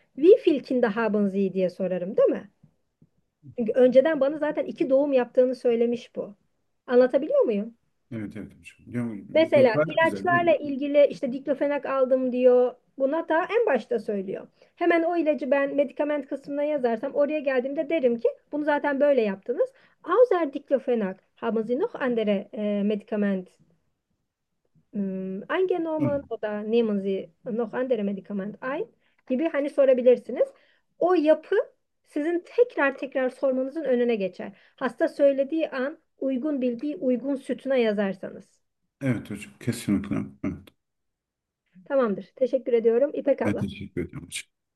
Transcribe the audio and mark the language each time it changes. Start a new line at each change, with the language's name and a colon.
German: Wie viel Kinder haben Sie
Turkish: diye sorarım, değil mi? Çünkü önceden bana zaten iki doğum yaptığını söylemiş bu. Anlatabiliyor muyum? Evet. Yok, Mesela gayet güzel. ilaçlarla ilgili işte diklofenak aldım diyor. Buna da en başta söylüyor. Hemen o ilacı ben medikament kısmına yazarsam oraya geldiğimde derim ki bunu zaten böyle yaptınız.
German: Außer diklofenak haben Sie noch andere Medikament? Eingenommen oder nehmen Sie noch andere Medikament ein?
Turkish: Gibi hani sorabilirsiniz. O yapı sizin tekrar tekrar sormanızın önüne geçer. Hasta söylediği an uygun bilgiyi uygun sütuna yazarsanız. Evet hocam, kesinlikle. Evet. Tamamdır. Teşekkür ediyorum. İpek Ben abla. teşekkür ediyorum hocam.